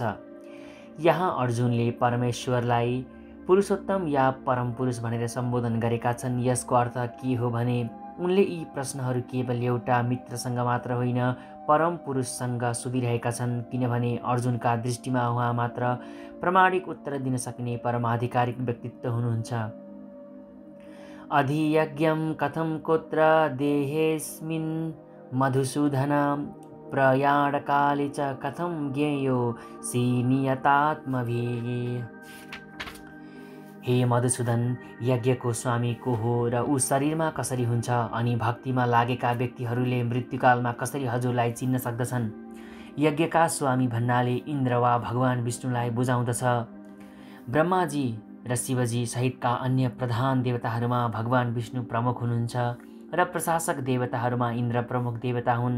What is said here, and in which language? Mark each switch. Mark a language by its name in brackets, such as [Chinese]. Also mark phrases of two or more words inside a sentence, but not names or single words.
[Nepali] यहाँ अर्जुनले परमेश्वरलाई पुरुषोत्तम या परम पुरुष भनेर सम्बोधन गरेका छन्। यसको अर्थ के हो भने उनले यी प्रश्नहरू केवल एउटा मित्रसँग मात्र होइन, परम पुरुषसँग सोधिरहेका छन्, किनभने अर्जुनका दृष्टिमा उहाँ मात्र प्रामाणिक उत्तर दिन सक्ने परमाधिकारिक व्यक्तित्व हुनुहुन्छ। [Sanskrit] अधियज्ञं कथं कुत्र देहेऽस्मिन् मधुसूदन प्रयाणकाले च कथं ज्ञेयो नियतात्मभिः। [Nepali] हे मधुसूदन, यज्ञको स्वामी को हो र ऊ शरीरमा कसरी हुन्छ अनि भक्तिमा लागेका व्यक्तिहरूले मृत्युकालमा कसरी हजुरलाई चिन्न सक्दछन्। यज्ञका स्वामी भन्नाले इन्द्र वा भगवान विष्णुलाई बुझाउँदछ। ब्रह्माजी र शिवजी सहितका अन्य प्रधान देवताहरूमा भगवान विष्णु प्रमुख हुनुहुन्छ र प्रशासक देवताहरूमा इन्द्र प्रमुख देवता हुन्।